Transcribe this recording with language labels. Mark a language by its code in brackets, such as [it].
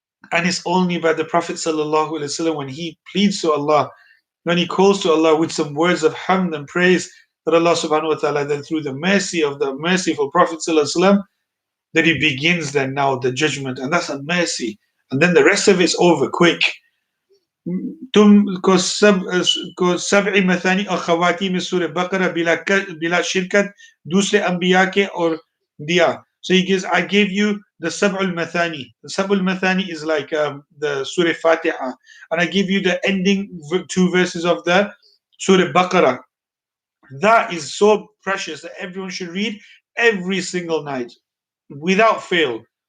[en] And it's only by the Prophet sallallahu alaihi wasallam when he pleads to Allah, when he calls to Allah with some words of hamd and praise, that Allah subhanahu wa ta'ala, then through the mercy of the merciful Prophet sallallahu alaihi wasallam, that he begins then now the judgment, and that's a mercy. And then the rest of it's over quick. [hi] तुमको सब'i मथानी और खवातीम सूरह बकरा बिला शिरकत दूसरे अंबिया के और दिया. [en] So he gives, I gave you the sab'ul mathani. The sab'ul mathani is like the surah Fatiha, and I give you the ending 2 verses of the surah Baqarah. That is so precious that everyone should read every single night without fail.